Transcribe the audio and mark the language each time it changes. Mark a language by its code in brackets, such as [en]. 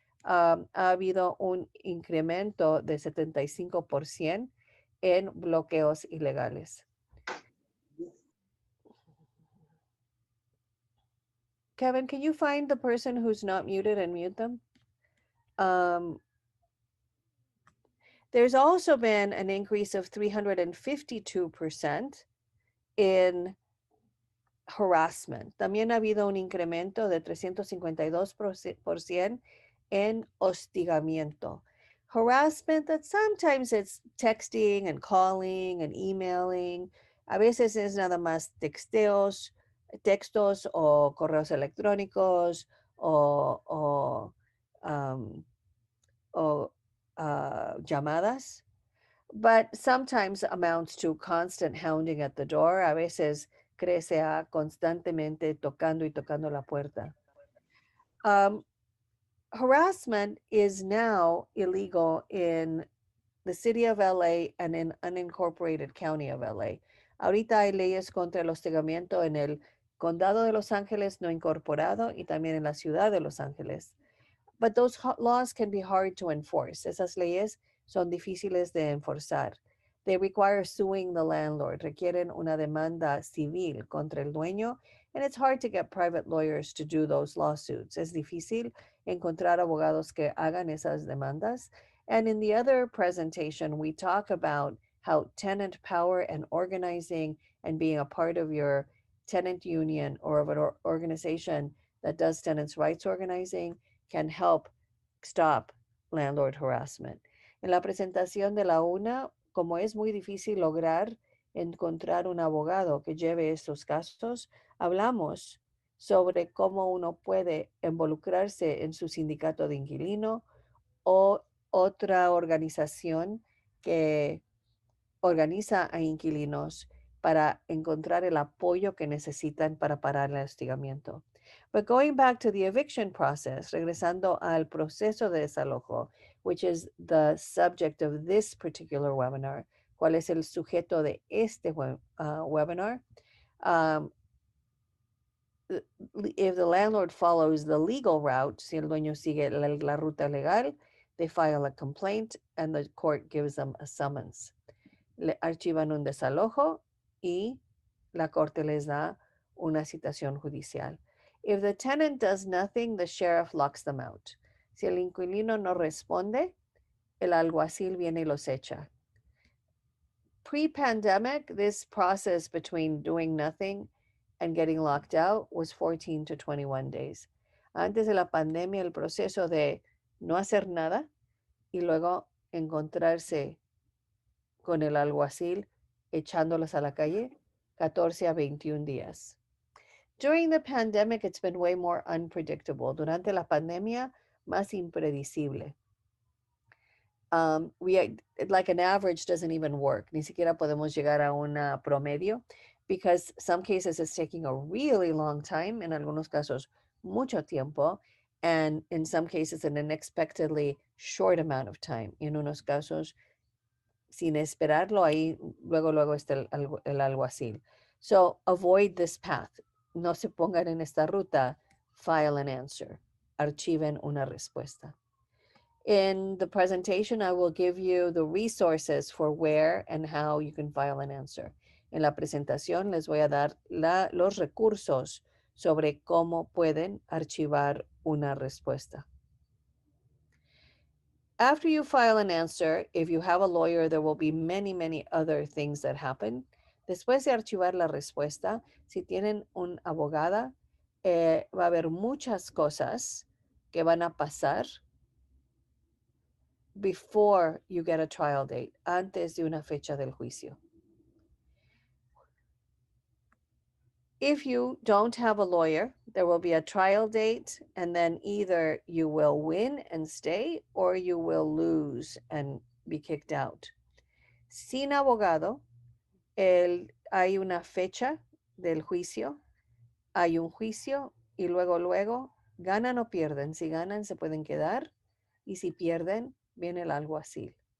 [es] Ha habido un incremento de 75% en bloqueos ilegales. [en] Kevin, can you find the person who's not muted and mute them? There's also been an increase of 352% in harassment. [es] También ha habido un incremento de 352% en hostigamiento. [en] Harassment, that sometimes it's texting and calling and emailing. [es] A veces es nada más textos o correos electrónicos um, o llamadas. [en] But sometimes amounts to constant hounding at the door. [es] A veces crece a constantemente tocando y tocando la puerta. [en] Um, Harassment is now illegal in the city of LA and in unincorporated county of LA. [es] Ahorita hay leyes contra el hostigamiento en el condado de Los Ángeles no incorporado y también en la ciudad de Los Ángeles. [en] But those laws can be hard to enforce. [es] Esas leyes son difíciles de enforzar. [en] They require suing the landlord. [es] Requieren una demanda civil contra el dueño, [en] and it's hard to get private lawyers to do those lawsuits. [es] Es difícil encontrar abogados que hagan esas demandas. [en] And in the other presentation, we talk about how tenant power and organizing and being a part of your tenant union or of an organization that does tenants' rights organizing can help stop landlord harassment. [es] En la presentación de la UNA, como es muy difícil lograr encontrar un abogado que lleve estos casos, hablamos sobre cómo uno puede involucrarse en su sindicato de inquilino o otra organización que organiza a inquilinos para encontrar el apoyo que necesitan para parar el hostigamiento. [en] But going back to the eviction process, [es] regresando al proceso de desalojo, [en] which is the subject of this particular webinar, [es] ¿cuál es el sujeto de este webinar? [en] Um, if the landlord follows the legal route, [es] si el dueño sigue la ruta legal, [en] they file a complaint and the court gives them a summons. [es] Le archivan un desalojo y la corte les da una citación judicial. [en] If the tenant does nothing, the sheriff locks them out. [es] Si el inquilino no responde, el alguacil viene y los echa. [en] Pre-pandemic, this process between doing nothing and getting locked out was 14 to 21 days. [es] Antes de la pandemia, el proceso de no hacer nada y luego encontrarse con el alguacil echándolos a la calle, 14 a 21 días. [en] During the pandemic, it's been way more unpredictable. [es] Durante la pandemia, más impredecible. [en] Like an average doesn't even work. [es] Ni siquiera podemos llegar a un promedio [en] because some cases it's taking a really long time, [es] en algunos casos mucho tiempo, [en] and in some cases an unexpectedly short amount of time. [es] Y en unos casos sin esperarlo, ahí luego está el alguacil. [en] So avoid this path. [es] No se pongan en esta ruta. [en] File an answer. [es] Archiven una respuesta. [en] In the presentation, I will give you the resources for where and how you can file an answer. [es] En la presentación les voy a dar los recursos sobre cómo pueden archivar una respuesta. [en] After you file an answer, if you have a lawyer, there will be many other things that happen. [es] Después de archivar la respuesta, si tienen un abogada, va a haber muchas cosas que van a pasar [en] before you get a trial date, [es] antes de una fecha del juicio. [en] If you don't have a lawyer, there will be a trial date, and then either you will win and stay or you will lose and be kicked out. [es] Sin abogado, hay una fecha del juicio, hay un juicio y luego ganan o pierden. Si ganan, se pueden quedar, y si pierden, viene el alguacil.